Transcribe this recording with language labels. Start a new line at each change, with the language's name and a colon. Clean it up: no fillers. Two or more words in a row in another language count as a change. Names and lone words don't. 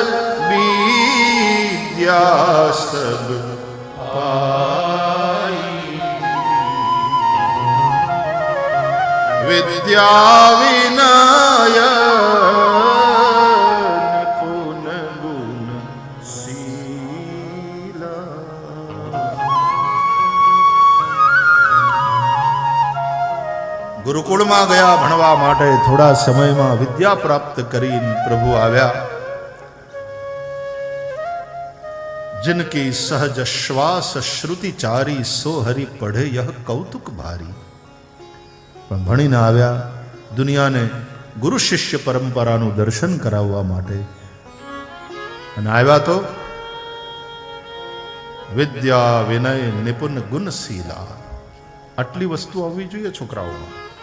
Awadhi: विद्या सब पाई, विद्या विनय निपुन गुण शीला.
Gujarati: ગુરુકુળમાં ગયા ભણવા માટે. થોડા સમયમાં વિદ્યા પ્રાપ્ત કરીને પ્રભુ આવ્યા.
Awadhi: जिनकी सहज श्वास श्रुति चारी, सो हरि पढ़े यह कौतुक भारी.
Gujarati: પણ ભણીને આવ્યા દુનિયાને ગુરુ શિષ્ય પરંપરાનું દર્શન કરાવવા માટે. અને આવ્યા તો
Awadhi: विद्या विनय निपुण गुणशीला.
Gujarati: આટલી વસ્તુ આવવી જોઈએ છોકરાઓમાં.